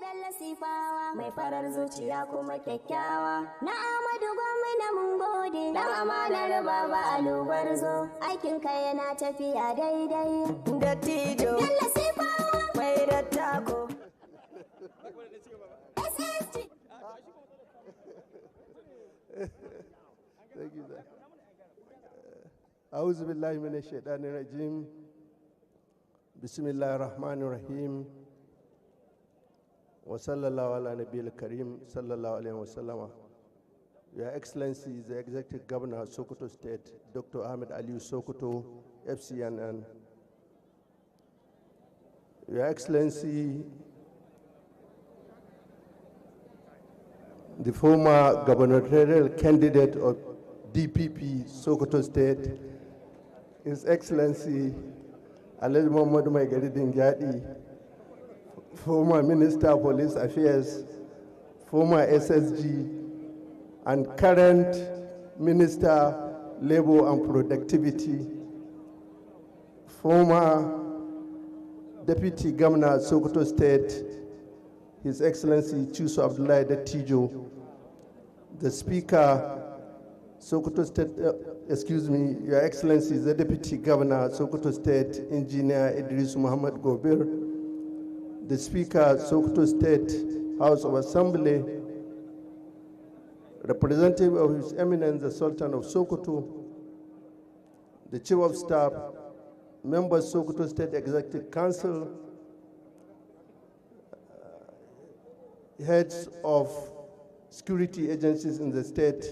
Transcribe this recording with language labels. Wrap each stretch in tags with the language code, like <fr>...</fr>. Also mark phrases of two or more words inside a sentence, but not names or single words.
<ha>sifawa mai farar zuciya kuma kyakkyawa. Na Amadu gwamna mun gode dan amanar baba alubar zo aikin ka yana tafiya daidai. Dattijo Bello sifawa mai dattako.</ha> <en>Thank you, sir.</en> <ar>أعوذ بالله من الشيطان الرجيم. بسم الله الرحمن الرحيم. وصلى الله على نبي الكريم صلى الله عليه وسلم.</ar> <en>Your Excellency, the Executive Governor of Sokoto State, Dr. Ahmed Ali Sokoto, FCNN. Your Excellency, the former gubernatorial candidate of DPP, Sokoto State, His Excellency, Alhaji Muhammad Maigari Dingyadi, former Minister of Police Affairs, former SSG, and current Minister, Labor and Productivity, former Deputy Governor, Sokoto State, His Excellency Chuso Abdullahi Dattijo, the Speaker, Sokoto State, Your Excellency, the Deputy Governor, Sokoto State, Engineer Idris Muhammad Gobir, the Speaker, Sokoto State House of Assembly, representative of His Eminence, the Sultan of Sokoto, the Chief of Staff, members, Sokoto State Executive Council, heads of security agencies in the state.</en>